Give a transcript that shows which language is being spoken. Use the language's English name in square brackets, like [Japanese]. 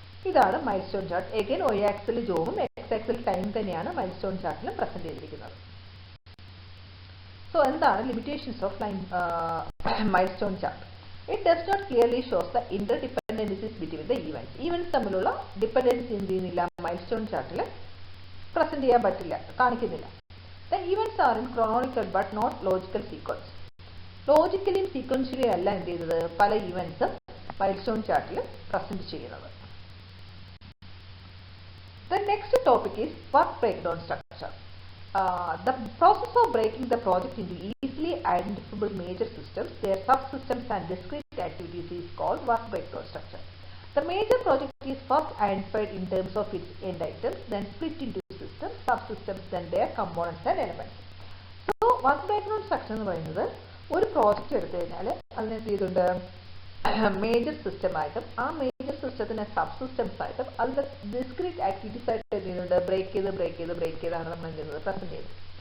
[Malayalam] ഇതാണ് milestone chart. Again Y axle ജോബും X axle time തന്നെയാണ് milestone ചാർട്ടിൽ പ്രസന്റ് ചെയ്തിരിക്കുന്നത്. സോ എന്താണ് limitations of milestone chart? [English] It does not clearly shows the interdependencies between the events. [Malayalam] Events തമ്മിലുള്ള dependency എന്ത് ചെയ്യുന്നില്ല, milestone ചാർട്ടിൽ പ്രസന്റ് ചെയ്യാൻ പറ്റില്ല, കാണിക്കുന്നില്ല. [English] The events are in chronological but not logical sequence. [Malayalam] ലോജിക്കലിയും സീക്വൻഷ്യലിയും അല്ല എന്ത് ചെയ്തത് പല ഈവന്റ്സും മൈൽസ്റ്റോൺ ചാർട്ടിൽ പ്രസന്റ് ചെയ്യുന്നത്. [English] The next topic is work breakdown structure. The process of breaking the project into easily identifiable major systems, their subsystems and discrete activities is called work breakdown structure. The major project is first identified in terms of its end items, then split into systems, subsystems, then their components and elements. [Malayalam] So, work breakdown structure എന്ന് പറയുന്നത് ഒരു project എടുത്തു കഴിഞ്ഞാൽ അതിന് എന്ത് ചെയ്തിട്ടുണ്ട് major system ആയിട്ടും ആ മേജർ സിസ്റ്റത്തിന് സബ് സിസ്റ്റംസ് ആയിട്ടും അതിന്റെ ഡിസ്ക്രീറ്റ് ആക്ടിവിറ്റീസ് ആയിട്ട് എന്ത് ചെയ്യുന്നുണ്ട് ബ്രേക്ക് ചെയ്താണ് നമ്മൾ എന്ത് ചെയ്യുന്നത് പ്രസന്റ് ചെയ്യുന്നത്.